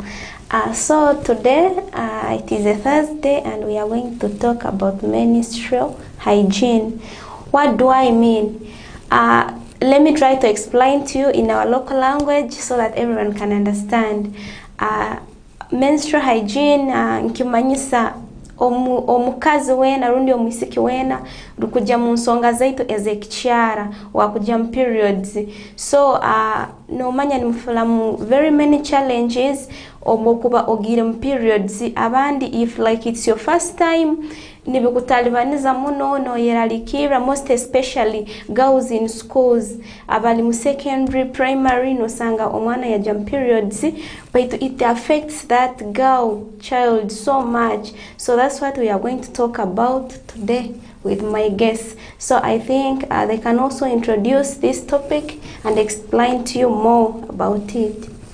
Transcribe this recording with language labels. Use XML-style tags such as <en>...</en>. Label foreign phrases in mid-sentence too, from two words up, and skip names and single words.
<en>So today it is a Thursday and we are going to talk about menstrual hygiene. What do I mean? Let me try to explain to you in our local language so that everyone can understand. Menstrual hygiene</en> <nyo>nkimanyisa omukazi wena rundi omwisiki wena rukuja mu nsonga zaitu ezekikyara wakuja mu periods. So nomanya nimufulamu</nyo> <en>very many challenges</en> <nyo>obokuba ogire mu periods.</nyo> <en>Abandi if like it's your first time</en> <nyo>nibikutalibaniza muno no yeralikira,</nyo> <en>most especially girls in schools</en> <nyo>abali mu</nyo> <en>secondary primary</en> <nyo>no sanga omwana ya jam</nyo> <en>periods, but it affects that child so much. So that's what we are going to talk about today with my guests. So I think they can also introduce this topic and explain to you more about it.</en>